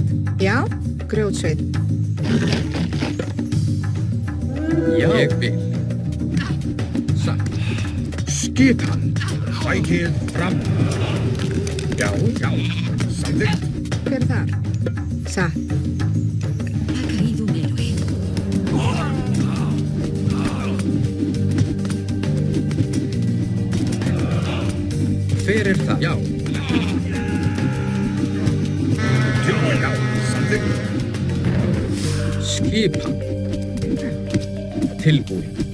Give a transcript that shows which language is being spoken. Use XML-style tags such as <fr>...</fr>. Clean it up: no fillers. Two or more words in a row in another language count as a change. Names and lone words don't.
<is>Já, grjótsveit. Já. Ég vil. Satt. Skipan. Sækið fram. Já. Já. Samþykkt. Hver er þar? Satt.</is> <es>Ha caído un héroe.</es> <is>Hver er það? Já. Tilbúin. Já. Samþykkt. Skipan. Tilbúin.</is>